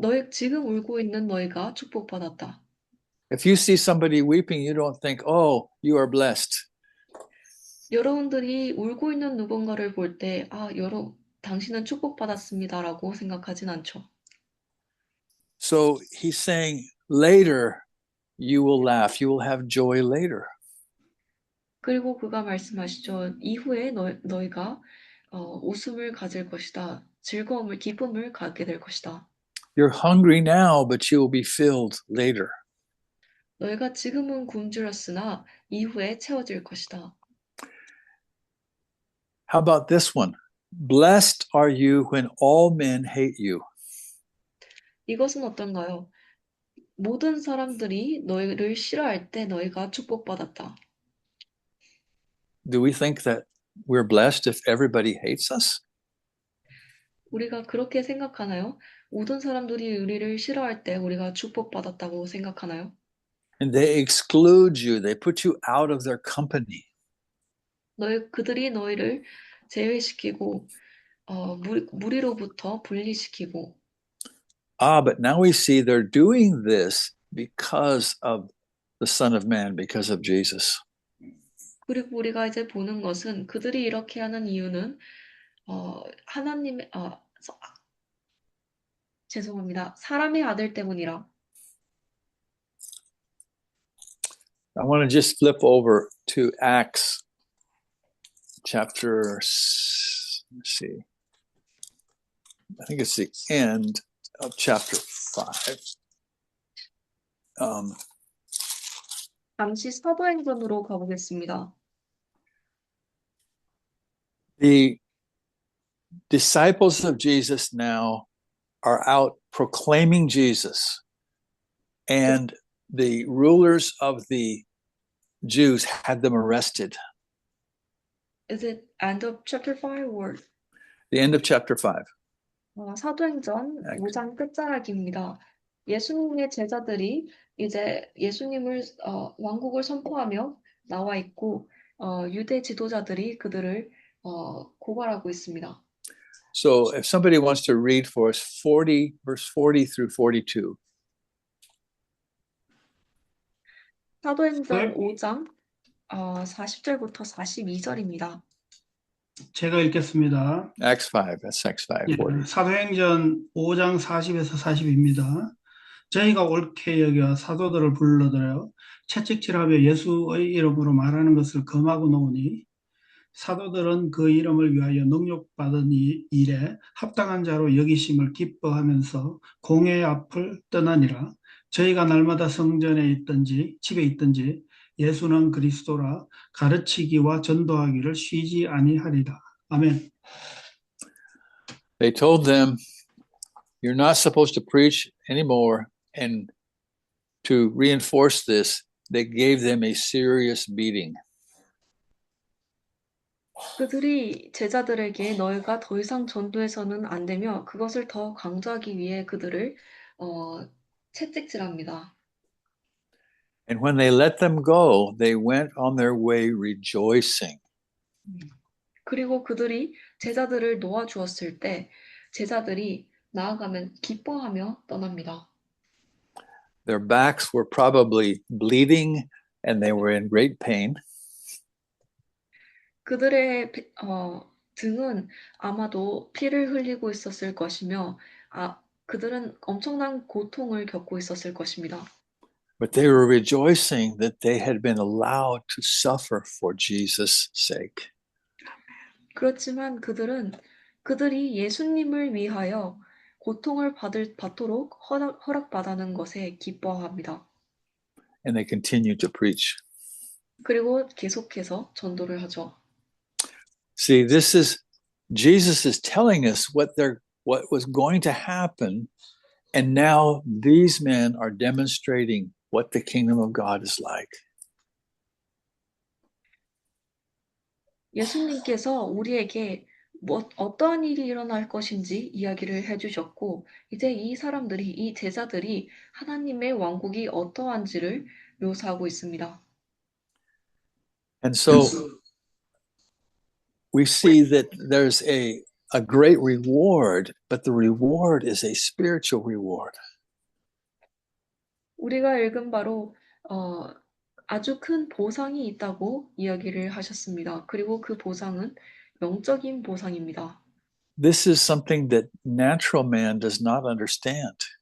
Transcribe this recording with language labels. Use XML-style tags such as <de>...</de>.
<ko>지금 울고 있는 너희가 축복받았다.</ko> <en>If you see somebody weeping, you don't think, oh, you are blessed.</en> <ko>여러분들이 울고 있는 누군가를 볼 때, 당신은 축복받았습니다라고 생각하진 않죠.</ko> <en>So he's saying later you will laugh, you will have joy later.</en> <ko>그리고 그가 말씀하시죠. 이후에 너희가 웃음을 가질 것이다. 기쁨을 갖게 될 것이다.</ko> <en>You're hungry now, but you will be filled later.</en> <ko>너희가 지금은 굶주렸으나 이후에 채워질 것이다.</ko> <en>How about this one? Blessed are you when all men hate you.</en> <ko>이것은 어떤가요? 모든 사람들이 너희를 싫어할 때 너희가 축복받았다.</ko> <en>Do we think that we're blessed if everybody hates us?</en> <ko>우리가 그렇게 생각하나요? 모든 사람들이 우리를 싫어할 때 우리가 축복받았다고 생각하나요?</ko> <en>And they exclude you, they put you out of their company.</en> <ko>그들이 너희를 제외시키고 무리로부터 분리시키고.</ko> <en>But now we see they're doing this because of the Son of Man, because of Jesus.</en> <ko>그리고 우리가 이제 보는 것은 그들이 이렇게 하는 이유는 사람의 아들 때문이라.</ko> <en>I want to just flip over to Acts chapter, let's see, I think it's the end of chapter 5.</en> <ko>잠시 사도행전으로 가보겠습니다.</ko> <en>The disciples of Jesus now are out proclaiming Jesus, and the rulers of the Jews had them arrested. Is it end of chapter 5 or? The end of chapter 5.</en> <ko>사도행전 5장 끝자락입니다. 예수님의 제자들이 이제 예수님을 왕국을 선포하며 나와 있고 유대 지도자들이 그들을 고발하고 있습니다.</ko> <en>So if somebody wants to read for us verse 40 through 42.</en> <ko>사도행전 5장 40절부터 42절입니다. 제가 읽겠습니다.</ko> <en>Acts 5, that's Acts 5, 40.</en> <ko>사도행전 5장 40에서 40입니다. 저희가 옳게 여겨 사도들을 불러들여 채찍질하며 예수의 이름으로 말하는 것을 금하고 놓으니 사도들은 그 이름을 위하여 능욕받은 일에 합당한 자로 여기심을 기뻐하면서 공회 앞을 떠나니라. 저희가 날마다 성전에 있든지 집에 있든지 예수는 그리스도라 가르치기와 전도하기를 쉬지 아니하리라. 아멘.</ko> <en>They told them, you're not supposed to preach anymore. And to reinforce this, they gave them a serious beating.</en> <ko>그들이 제자들에게 너희가 더 이상 전도해서는 안 되며 그것을 더 강조하기 위해 그들을 채찍질합니다.</ko> <en>And when they let them go, they went on their way rejoicing.</en> <ko>그리고 그들이 제자들을 놓아주었을 때 제자들이 나아가면 기뻐하며 떠납니다.</ko> <en>Their backs were probably bleeding and they were in great pain.</en> <ko>그들의 등은 아마도 피를 흘리고 있었을 것이며 그들은 엄청난 고통을 겪고 있었을 것입니다.</ko> <en>But they were rejoicing that they had been allowed to suffer for Jesus' sake.</en> <ko>그렇지만 그들이 예수님을 위하여 고통을 받도록 허락받는 것에 기뻐합니다.</ko> <en>And they continued to preach.</en> <ko>그리고 계속해서 전도를 하죠.</ko> <en>See, Jesus is telling us what was going to happen, and now these men are demonstrating what the kingdom of God is like.</en> <ko>예수님께서 우리에게 어떠한 일이 일어날 것인지 이야기를 해주셨고, 이제 이 제자들이 하나님의 왕국이 어떠한지를 묘사하고 있습니다.</ko> <en>And so we see that there's a great reward, but the reward is a spiritual reward.</en> <ko>우리가 읽은 바로 아주 큰 보상이 있다고 이야기를 하셨습니다. 그리고 그 보상은 영적인 보상입니다.</ko> <en>This is something that natural man does not understand.</en>